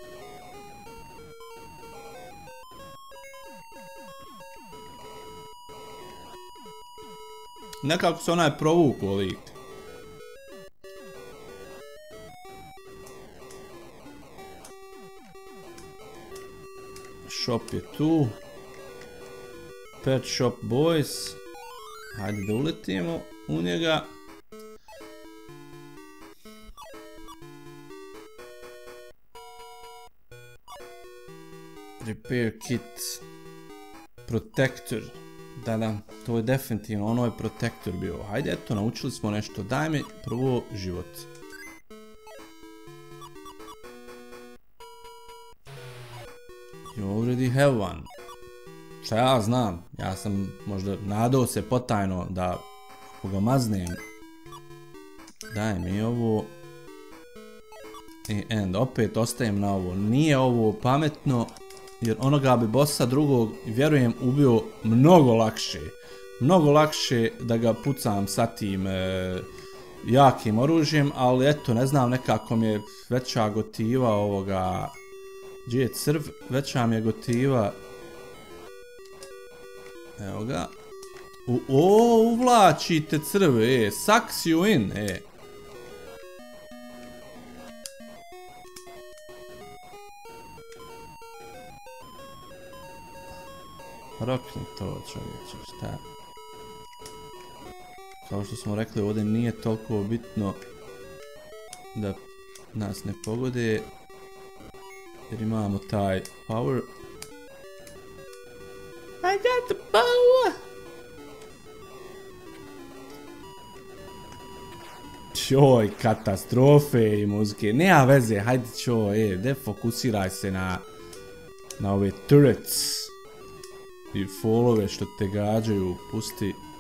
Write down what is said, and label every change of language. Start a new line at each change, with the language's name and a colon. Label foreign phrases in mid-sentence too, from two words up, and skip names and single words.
Bosnian: Nekako se onaj provuku lik. Shop je tu. Pet Shop Boys. Hajde da uletimo u njega.
English: Repair kit.
Bosnian: Protector. Da, to je definitivno, ono je Protector bio. Hajde, eto, naučili smo nešto. Daj mi prvo život.
English: You already have one.
Bosnian: Šta ja znam? Ja sam možda nadao se potajno da ako ga maznem. Daj mi ovo. I opet ostajem na ovo. Nije ovo pametno. Jer onoga bi bossa drugog, vjerujem, ubio mnogo lakše. Mnogo lakše da ga pucam sa tim jakim oružjem, ali eto, ne znam, nekako mi je veća gotiva ovoga. Gdje je crv? Veća mi je gotiva. Evo ga. Uvlačite crv,
English: sucks you in,
Bosnian: Rokni to, čovječe, šta? Kao što smo rekli, ovdje nije toliko bitno da nas ne pogode, jer imamo taj power.
English: I got the power!
Bosnian: Čoj, katastrofe i muzike, nema veze, hajde čoj, defokusiraj se na ove turrets. I fallove što te gađaju, pusti.